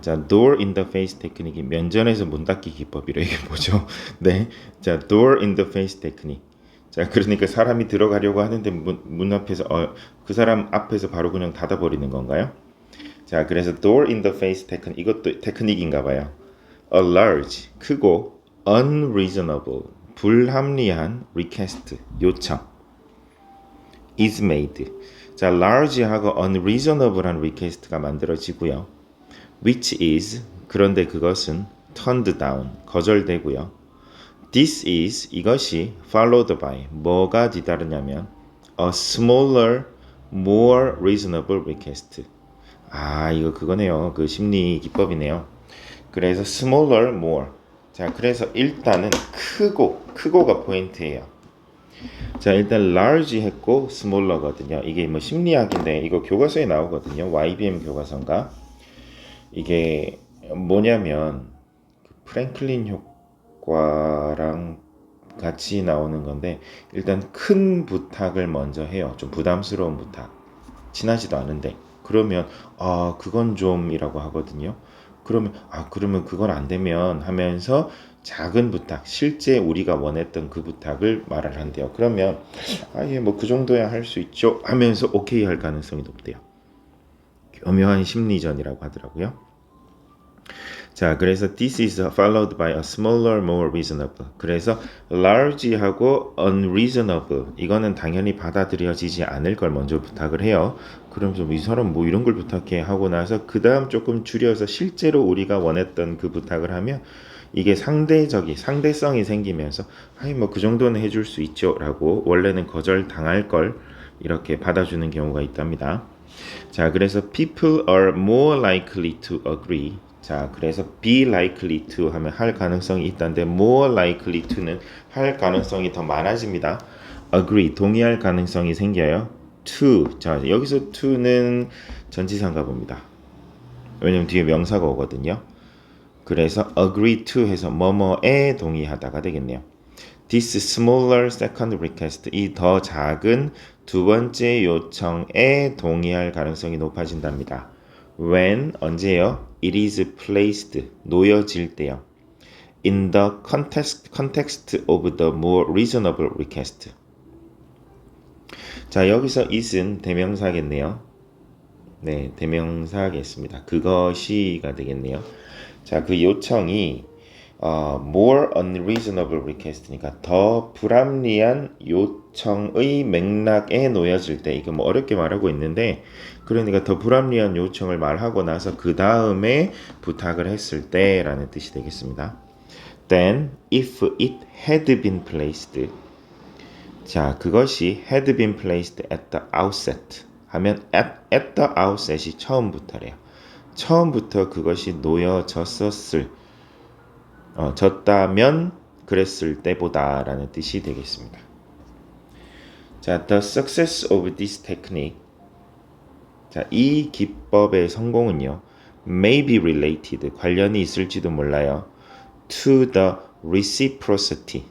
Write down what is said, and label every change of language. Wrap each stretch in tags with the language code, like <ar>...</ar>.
<ko>자, door in the face technique, 면전에서 문 닫기 기법이래. 이게 뭐죠? 네, 자, door in the face technique. 자, 그러니까 사람이 들어가려고 하는데 문 앞에서 그 사람 앞에서 바로 그냥 닫아버리는 건가요? 자, 그래서 door in the face technique, 이것도 테크닉인가 봐요.</ko> <en>A large,</en> <ko>크고</ko> <en>unreasonable,</en> <ko>불합리한</ko> <en>request, 요청 is made.</en> <ko>자, large하고 unreasonable한 request가 만들어지고요.</ko> <en>which is,</en> <ko>그런데 그것은</ko> <en>turned down,</en> <ko>거절되고요.</ko> <en>this is,</en> <ko>이것이</ko> <en>followed by,</en> <ko>뭐가 뒤따르냐면</ko> <en>a smaller, more reasonable request.</en> <ko>아, 이거 그거네요. 그 심리 기법이네요. 그래서 smaller, more. 자, 그래서 일단은 크고가 포인트예요. 자, 일단 large 했고 smaller거든요. 이게 뭐 심리학인데 이거 교과서에 나오거든요. YBM 교과서인가? 이게 뭐냐면 그 프랭클린 효과랑 같이 나오는 건데, 일단 큰 부탁을 먼저 해요. 좀 부담스러운 부탁. 친하지도 않은데. 그러면 그건 좀이라고 하거든요. 그러면 그건 안 되면 하면서 작은 부탁, 실제 우리가 원했던 그 부탁을 말을 한대요. 그러면 예, 뭐 그 정도야 할 수 있죠 하면서 오케이 할 가능성이 높대요. 교묘한 심리전이라고 하더라고요.</ko> <en>자, 그래서 this is followed by a smaller, more reasonable.</en> <ko>그래서 large하고 unreasonable, 이거는 당연히 받아들여지지 않을 걸 먼저 부탁을 해요. 그럼 좀 이 사람 뭐 이런 걸 부탁해 하고 나서 그 다음 조금 줄여서 실제로 우리가 원했던 그 부탁을 하면 이게 상대성이 생기면서 뭐 그 정도는 해줄 수 있죠 라고 원래는 거절 당할 걸 이렇게 받아주는 경우가 있답니다. 자, 그래서</ko> <en>people are more likely to agree.</en> <ko>자, 그래서</ko> <en>be likely to</en> <ko>하면 할 가능성이 있다는데</ko> <en>more likely to</en> <ko>는 할 가능성이 더 많아집니다. agree, 동의할 가능성이 생겨요. to, 자, 여기서 to는 전치사인가 봅니다. 왜냐면 뒤에 명사가 오거든요. 그래서 agree to 해서 뭐뭐에 동의하다가 되겠네요.</ko> <en>This smaller second request,</en> <ko>이 더 작은 두 번째 요청에 동의할 가능성이 높아진답니다. When, 언제요?</ko> <en>It is placed,</en> <ko>놓여질 때요.</ko> <en>In the context of the more reasonable request.</en> <ko>자, 여기서 it은 대명사겠네요. 네, 대명사겠습니다. 그것이가 되겠네요. 자, 그 요청이</ko> <en>more unreasonable request</en> <ko>니까 더 불합리한 요청의 맥락에 놓여질 때, 이거 뭐 어렵게 말하고 있는데, 그러니까 더 불합리한 요청을 말하고 나서 그 다음에 부탁을 했을 때라는 뜻이 되겠습니다.</ko> <en>Then, if it had been placed,</en> <ko>자, 그것이</ko> <en>had been placed at the outset</en> <ko>하면</ko> <en>at the outset</en> <ko>이 처음부터래요. 처음부터 그것이 놓여졌었을 졌다면 그랬을 때보다 라는 뜻이 되겠습니다.</ko> <en>자, the success of this technique,</en> <ko>자, 이 기법의 성공은요,</ko> <en>may be related,</en> <ko>관련이 있을지도 몰라요,</ko> <en>to the reciprocity.</en>